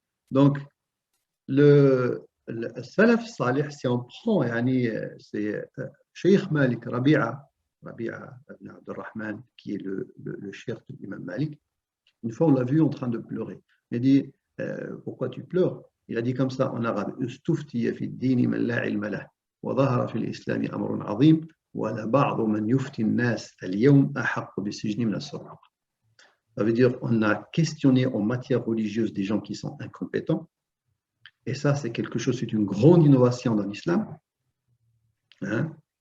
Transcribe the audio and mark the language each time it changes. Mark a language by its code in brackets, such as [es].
[fr] Donc, le salaf salih, si on prend, c'est Cheikh Malik, Rabi'a ibn Abdurrahman, qui est le cheikh de l'imam Malik. Une fois, on l'a vu en train de pleurer. Il a dit, pourquoi tu pleures? Il a dit comme ça en arabe, [ar] استفتي في الدين من لا علم له وظهر في الإسلام أمر عظيم ولبعض من يفتي الناس اليوم أحق بالسجن من السراق. [fr] Ça veut dire on a questionné en matière religieuse des gens qui sont incompétents. Et ça, c'est quelque chose, c'est une grande innovation dans l'islam. Hein?